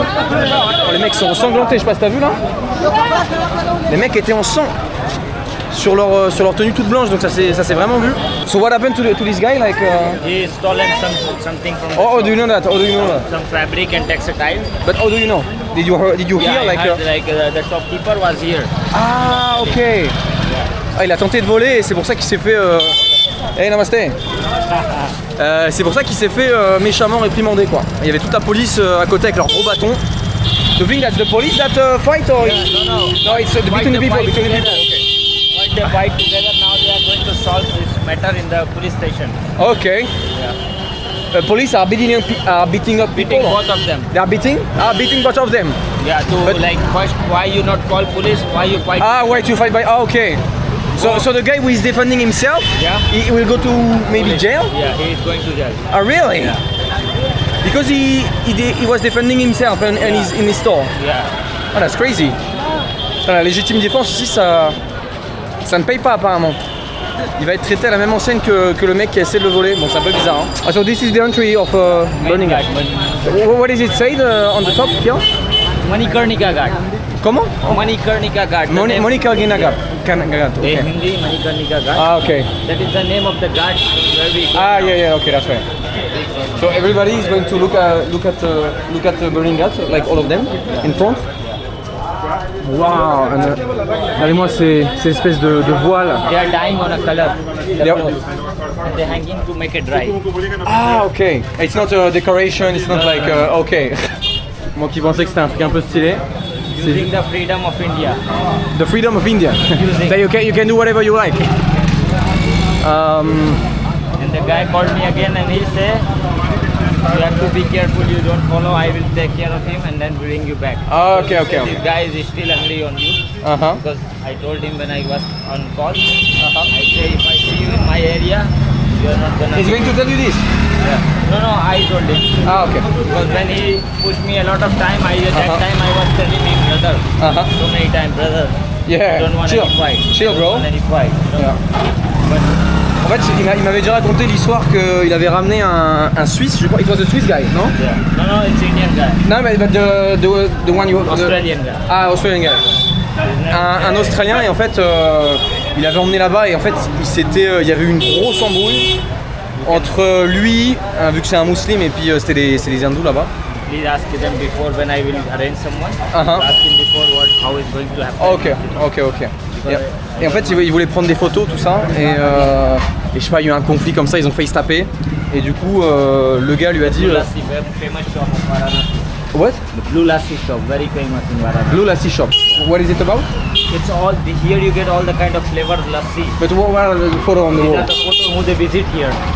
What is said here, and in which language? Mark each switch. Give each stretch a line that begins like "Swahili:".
French: Oh, les mecs sont ensanglantés, je sais pas si t'as vu là. Les mecs étaient en sang sur leur tenue toute blanche, donc ça s'est vraiment vu.
English: So what happened to this guy, like? He stolen something from. Oh, do you know that? Oh, do you know that? Some fabric and textile. But how do you know? Did you hear I like? heard, the shopkeeper was here. Ah, ok.
French: Ah, il a tenté de voler et c'est pour ça qu'il s'est fait. Hey, namasté. C'est pour ça qu'il s'est fait méchamment réprimander quoi. Il y avait toute la police à côté avec leurs gros bâtons.
English: Do you think that's the police that fight or? Yeah, no, it's between the people. Between the people. Why they fight together now? They are going to solve this matter in the police station. Okay. Police are beating up people. Beating both of them. They are beating both of them. Yeah, to like first, why you not call police? Why you fight? Ah, why to fight by? Ah, okay. So the guy who is defending himself, Yeah. he will go to maybe jail. Yeah, he is going to jail. Ah, really? Yeah. Because he was defending himself and he's in his store. Yeah. Ah, that's crazy.
French: La légitime défense ici, ça ne paye pas apparemment. Il va être traité à la même enseigne que le mec qui essaie de le voler. Bon, c'est un peu bizarre. Hein.
English: Ah, so this is the entry of Burning Ghat. What is it said on the top here? Manikarnika Ghat.
French: Comment?
English: Manikarnika Ghat. Manikarnika Ghat. Okay. Hindi Manikarnika Ghat. Ah, okay. That is the name of the ghat where we. Ah, yeah, okay, that's right. So everybody is going to look at Burning Ghat, like all of them, in front.
French: Wow, regardez-moi ces espèces de voiles.
English: They are dyeing on a color. They are- And they're hanging to make it dry. Ah, okay. It's not a decoration, it's not like okay.
French: Moi qui pensais que c'était un truc un peu stylé.
English: Using the freedom of India. The freedom of India. That you can do whatever you like. And the guy called me again and he said, you have to be careful, you don't follow, I will take care of him and then bring you back. Okay. This guy is still angry on you Uh-huh. because I told him when I was on call, I say if I see you in my area, you are not gonna. He's going to tell you this. Yeah. No, I told him. Ah, okay. Because when he pushed me a lot of time, that time I was telling him, brother, so many times, brother, Yeah. I don't want Chill. any fight. Chill, I don't bro. want any fight. Yeah. But
French: En fait, il m'avait déjà raconté l'histoire qu'il avait ramené un Suisse, je crois.
English: It was a Swiss guy, non? yeah. No, it's Indian guy. No, but the one you... Australian guy. Ah, Australian guy.
French: Un Australien et en fait il avait emmené là-bas et en fait il y avait eu une grosse embrouille entre lui, vu que c'est un musulman et puis c'est les hindous là-bas.
English: Please ask them before when I will arrange someone. Ask him before how it's going to happen. Ok.
French: Et en fait il voulait prendre des photos, tout ça et je sais pas, il y a eu un conflit comme ça, ils ont failli se taper et du coup le gars lui a dit
English: Blue Lassi, very famous shop of Varanasi. What? The Blue Lassi shop, very famous in Varanasi. Blue Lassi shop. What is it about? It's all here. You get all the kind of flavored lassi. But what are the photos on the These wall? are the photos who they visit here.